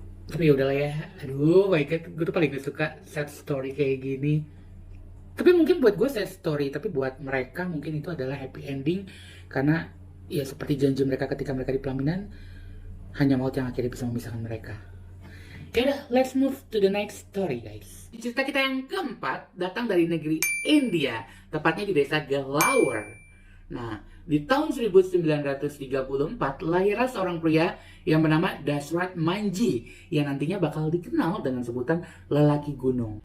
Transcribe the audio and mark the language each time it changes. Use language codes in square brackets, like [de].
[id] Tapi yaudahlah ya. Aduh, [en] my God. [id] Gue tuh paling gak suka [en] sad story [id] kayak gini. Tapi mungkin buat gue sad story, tapi buat mereka mungkin itu adalah [en] happy ending. [id] Karena ya seperti janji mereka ketika mereka di pelaminan, hanya maut yang akhirnya bisa memisahkan mereka. Yaudah, [en] let's move to the next story guys. [id] Cerita kita yang keempat datang dari negeri India, tepatnya di desa Galawar. Nah, di tahun 1934 lahirlah seorang pria yang bernama Dashrath Manji yang nantinya bakal dikenal dengan sebutan lelaki gunung.